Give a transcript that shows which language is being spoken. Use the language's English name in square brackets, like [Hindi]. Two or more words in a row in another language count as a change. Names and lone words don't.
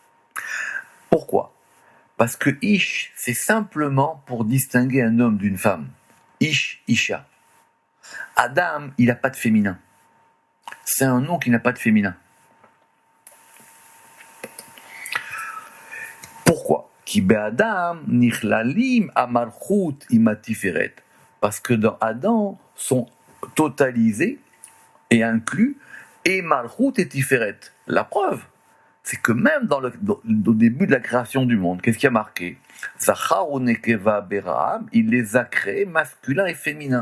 [French] Parce que Ish c'est simplement pour distinguer un homme d'une femme. [Hebrew] איש, אשה. [French] Adam, il n'a pas de féminin. C'est un nom qui n'a pas de féminin. Pourquoi? [Hebrew] כי באדם נכללים המלכות והתפארת. [French] Parce que dans Adam sont totalisés et inclus et malchut et tiferet. La preuve, c'est que même au début de la création du monde, qu'est-ce qui a marqué? [Hebrew] זכר ונקבה בראם, [French] il les a créés masculins et féminins.